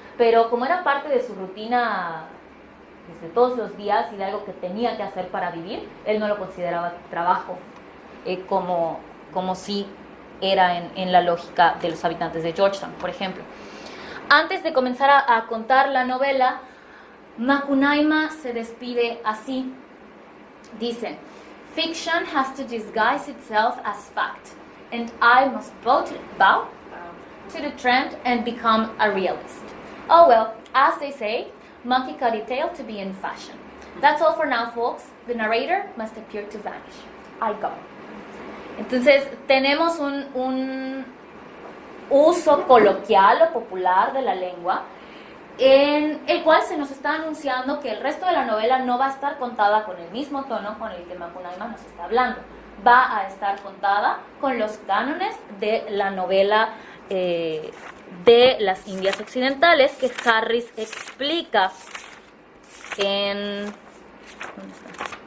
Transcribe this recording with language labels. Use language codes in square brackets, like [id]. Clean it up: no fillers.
[es] Pero como era parte de su rutina desde todos los días y de algo que tenía que hacer para vivir, él no lo consideraba trabajo, como si era en la lógica de los habitantes de Georgetown, por ejemplo. Antes de comenzar a contar la novela, Macunaíma se despide así. Dice, [en] "Fiction has to disguise itself as fact, and I must bow to the trend and become a realist. Oh well, as they say, monkey cut a tail to be in fashion. That's all for now, folks. The narrator must appear to vanish. I go." [es] Entonces, tenemos un uso coloquial o popular de la lengua en el cual se nos está anunciando que el resto de la novela no va a estar contada con el mismo tono con el que Macunaíma nos está hablando. Va a estar contada con los cánones de la novela de las Indias Occidentales que Harris explica en... ¿dónde está?